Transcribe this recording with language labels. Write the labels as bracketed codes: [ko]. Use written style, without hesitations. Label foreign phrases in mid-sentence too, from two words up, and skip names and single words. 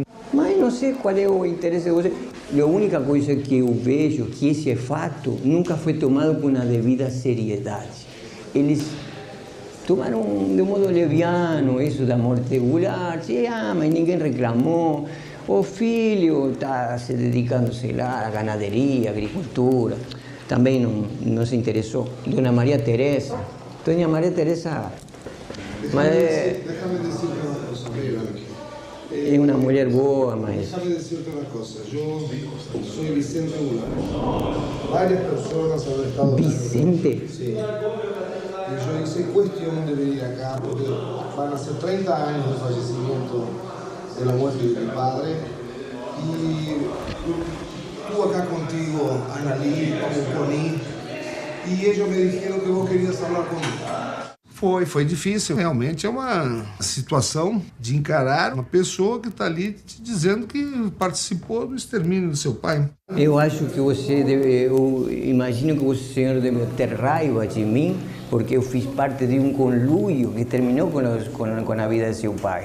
[pt] Mas não sei qual é o interesse de você. A única coisa que eu vejo que esse fato nunca foi tomado com a devida seriedade. Eles tomaram de modo leviano isso da morte de Goulart. Mas ninguém reclamou. O filho está se dedicando, sei lá, à ganaderia, à agricultura. Também não se interessou. Dona Maria Teresa. Doña María Teresa, [es] Déjame decirte una cosa, mira. Es una mujer [pt] boa, mas... [es] Déjame decirte una cosa, yo soy Vicente Goulart. Varias personas han estado... ¿Vicente? Sí. Y yo hice cuestión de venir acá porque van a ser 30 años del fallecimiento, de la muerte de mi padre. Y estuve acá contigo, Analí, como Coni. [pt] E eles me disseram que vos querias falar comigo. Foi difícil. Realmente é uma situação de encarar uma pessoa que está ali te dizendo que participou do extermínio do seu pai. Eu acho que você deve, eu imagino que o senhor deve ter raiva de mim, porque eu fiz parte de um conluio que terminou com a vida de seu pai.